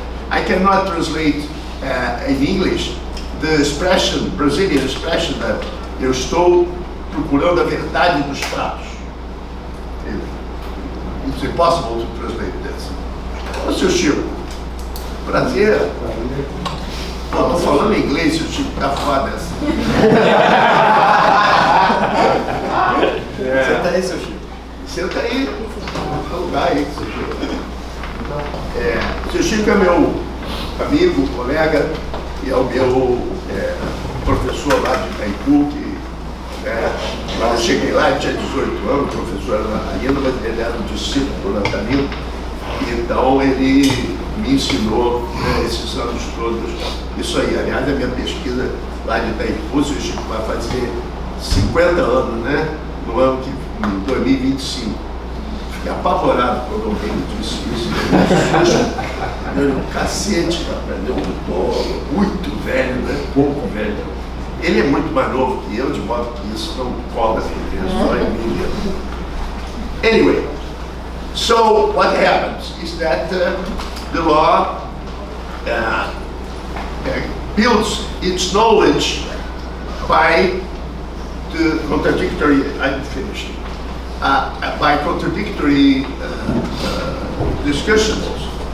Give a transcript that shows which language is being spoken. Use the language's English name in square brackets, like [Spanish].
[English] I cannot translate in English the expression, Brazilian expression that [Portuguese] eu estou procurando a verdade dos fatos. [English] It's impossible to translate this. [Portuguese] Ô, seu Chico, prazer. Pô, tô falando inglês, seu Chico, tá foda essa. Senta aí, seu Chico. Senta aí, vou lugar aí, seu Chico. Seu Chico é meu amigo, colega, e é o meu professor lá de Itaipu, que quando eu cheguei lá, ele tinha 18 anos, o professor era natalino, mas ele era um discípulo natalino, então ele me ensinou esses anos todos isso aí. Aliás, a minha pesquisa lá de Itaipu, o Chico vai fazer 50 anos, né? No ano que, em 2025. Fiquei apavorado quando alguém me disse isso. Deu um cacete, rapaz, eu tô muito velho, né? Pouco velho. Ele é muito mais novo que eu, de modo que isso não cola só em mim. [English] Anyway, so what happens is that the law builds its knowledge by the contradictory, I'm finished, by contradictory discussions.